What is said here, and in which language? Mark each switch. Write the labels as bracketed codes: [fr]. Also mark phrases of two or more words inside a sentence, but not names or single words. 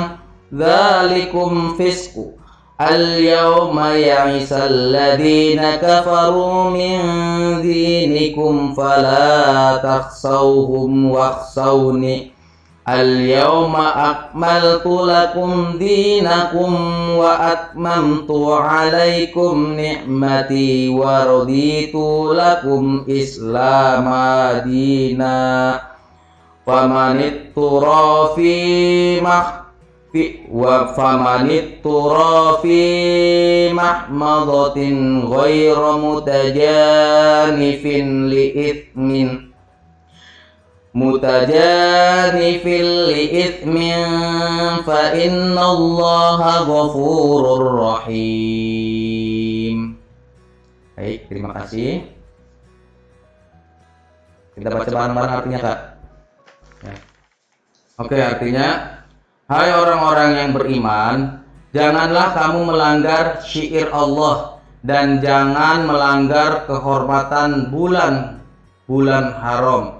[ar] ذَلِكُمْ فِسْقٌ الْيَوْمَ يَئِسَ الَّذِينَ كَفَرُوا مِنْ دِينِكُمْ فَلَا تَخْشَوْهُمْ وَاخْشَوْنِ الْيَوْمَ أَكْمَلْتُ لَكُمْ دِينَكُمْ وَأَتْمَمْتُ عَلَيْكُمْ نِعْمَتِي وَرَضِيتُ لَكُمْ إِسْلَامَ دِينًا فَمَنِ اضْطُرَّ فِي وفمن طرف مخمصة غير متجانف لإثم فإن الله غفور رحيم. [id] Baik, terima kasih. Kita baca bareng-bareng artinya, Kak. Ya. Oke, artinya, hai orang-orang yang beriman, janganlah kamu melanggar syiir Allah dan jangan melanggar kehormatan bulan haram.